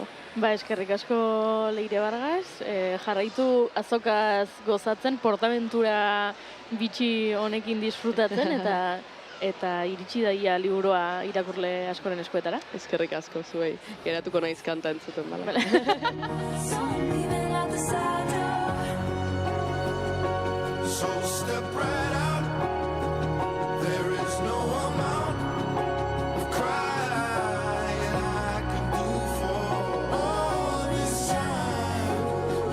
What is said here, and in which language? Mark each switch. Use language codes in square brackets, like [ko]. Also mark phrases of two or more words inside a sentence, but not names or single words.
[eu] Eskerrik asko Leire Vargas, jarraitu azokaz gozatzen, portaventura bitxi honekin disfrutatzen eta iritsi daia liburua irakurle askoren eskuetara. Eskerrik asko zuei, geratuko naiz kanta entzuten bala. [en] So step right out. There is no amount of crying I can do for all this time.